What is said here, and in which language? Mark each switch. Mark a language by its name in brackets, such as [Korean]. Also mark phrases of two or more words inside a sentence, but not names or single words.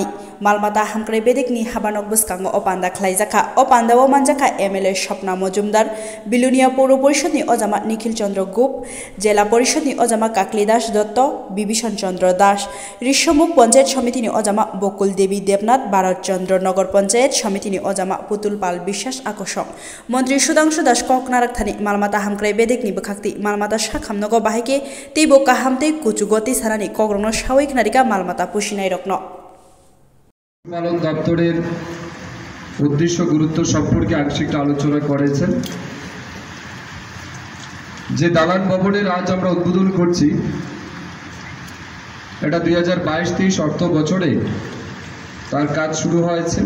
[Kok Borok] Malmata Hamkrebedik ni Habanok Buskango Opanda Klaizaka Opanda Womanjaka MLA Shopna Mojumdar Bilunia Poro Porishoni Ojama Nikhil Chandra Gup Jela Porishoni Ojama Kaklidash Dotto Bibishan Chandra Dash Rishomuk Panchayat Samitini Ojama Bokul Devi Debnath Bharat Chandra Nagar Panchayat Samitini Ojama Putul Pal Bishas Akoshong Montri Sudangshu Das Koknarak Thani Malmata Hamkrebedik ni Bakakti Malmata Shakhamnogo Bahike Tibo Kahamte Kuchugoti Sarani Kogrno Shawik Narika Malmata Pushinai Rokno [Bangla] পালন দপ্তরের উদ্দেশ্য গুরুত্ব সম্পর্কে আংশিক আলোচনা করেছেন। যে দালান ভবনের আজ আমরা উদ্বোধন করছি, এটা 2022-23 অর্থ বছরে তার কাজ শুরু হয়েছে।